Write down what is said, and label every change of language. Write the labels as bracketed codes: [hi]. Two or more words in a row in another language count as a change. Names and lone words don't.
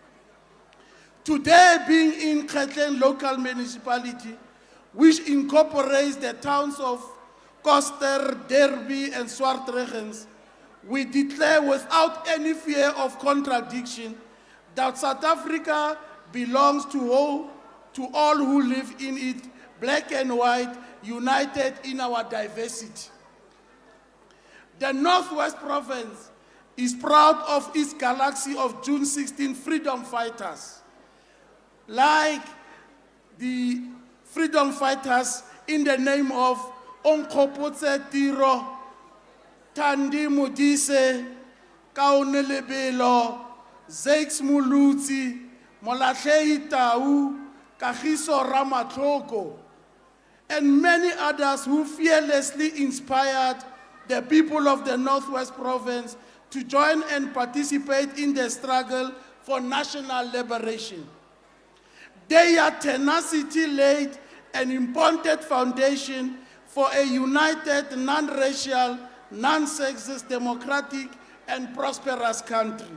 [en] Today, being in Ketleng local municipality, which incorporates the towns of Koster, Derby, and Swartregens, we declare without any fear of contradiction that South Africa belongs to all who live in it, black and white, united in our diversity. The Northwest Province is proud of its galaxy of June 16 freedom fighters, like the freedom fighters in the name of Onkgopotse Tiro, Thandi Modise, Kaone Lebelo, Zakes Molutsi, Molatlhehi Tau, Kagiso Ramatlhoko, and many others who fearlessly inspired the people of the Northwest Province to join and participate in the struggle for national liberation. Their tenacity laid an important foundation for a united, non-racial, non-sexist, democratic, and prosperous country.